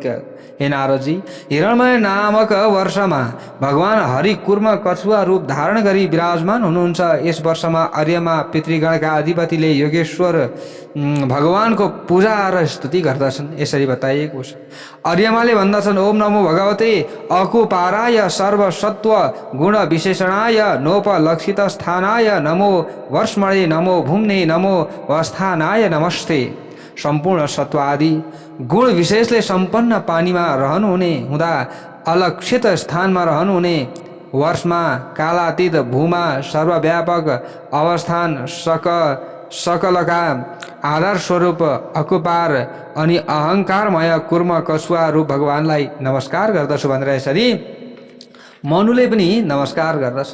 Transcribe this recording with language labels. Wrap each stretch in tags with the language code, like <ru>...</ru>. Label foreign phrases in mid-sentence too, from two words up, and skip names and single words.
<ne>हे नारदजी, हिरणमय नामक वर्षमा भगवान हरि कुर्म कछुवा रूप धारण गरी विराजमान हुनुहुन्छ। यस वर्षमा अर्यमा पितृगणका अधिपतिले योगेश्वर भगवानको पूजा र स्तुति गर्दछन्। यसरी बताइएको छ। अर्यमाले भन्दछन्,</ne> <sa>ओम नमो भगवते अकुपाराय सर्वसत्व गुण विशेषणाय नोपलक्षित स्थानाय नमो वर्ष्मणे नमो भूम्ने नमो वस्थानाय नमस्ते।</sa> <ne>सम्पूर्ण सत्व आदि गुण विशेषले सम्पन्न पानीमा रहनुहुने हुँदा अलक्षित स्थानमा रहनुहुने वर्षमा कालातीत भूमा सर्वव्यापक अवस्थान सकलका आधार स्वरूप अकुपार अनि अहङ्कारमय कुर्म कछुवा रूप भगवानलाई नमस्कार गर्दछु भनेर यसरी मनुले पनि नमस्कार गर्दछ।</ne>